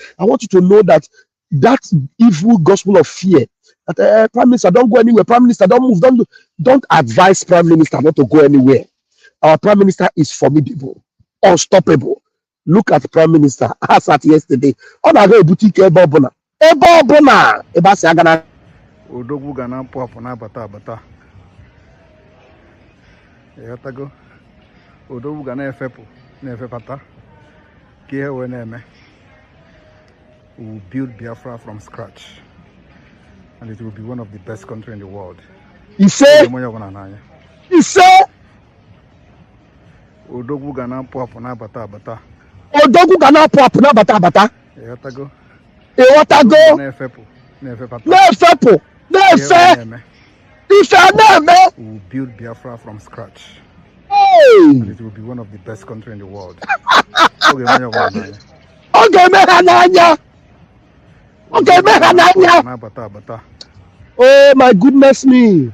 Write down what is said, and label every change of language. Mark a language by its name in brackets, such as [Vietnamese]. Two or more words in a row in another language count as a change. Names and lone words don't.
[English] I want you to know that evil gospel of fear. That Prime Minister, don't go anywhere. Prime Minister, don't move. Don't advise Prime Minister not to go anywhere. Our Prime Minister is formidable, unstoppable. Look at the Prime Minister as at yesterday. On a boutique Ebobona. [Igbo] Odogwu ga na-apụ apụ na-abata abata. Ịghọtago? Odogwu ga na-efepụ na-efepata ka ihe wee na-eme. [English] We will build Biafra from scratch, and it will be one of the best countries in the world. You say? [Igbo] Odogwu ga na-apụ apụ na-abata abata. Odogwu ga na-apụ apụ na-abata abata. Ịghọtago? Ịghọtago? Na-efepụ na-efepata. Na-efepụ. [English] We will build Biafra from scratch. Hey. And it will be one of the best countries in the world. Oh my goodness me.